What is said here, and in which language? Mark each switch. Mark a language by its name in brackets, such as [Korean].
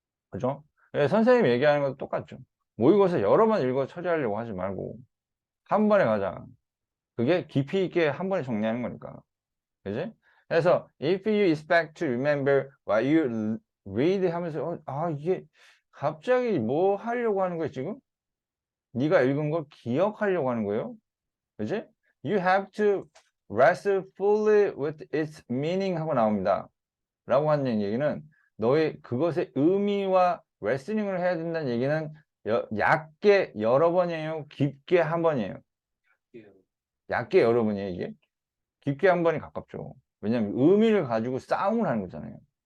[Korean] 그죠? 선생님이 얘기하는 것도 똑같죠. 모의고사 여러 번 읽어 처리하려고 하지 말고 한 번에 가자. 그게 깊이 있게 한 번에 정리하는 거니까. 그지? 그래서 [English] if you expect to remember what you read [Korean] 하면서 이게 갑자기 뭐 하려고 하는 거야 지금? 네가 읽은 거 기억하려고 하는 거예요. 그지? [English] You have to wrestle fully with its meaning [Korean] 하고 나옵니다. 라고 하는 얘기는 너의 그것의 의미와 레슬링을 해야 된다는 얘기는 얕게 여러 번이에요? 깊게 한 번이에요? 예. 얕게 여러 번이에요 이게? 깊게 한 번이 가깝죠. 왜냐면 의미를 가지고 싸움을 하는 거잖아요.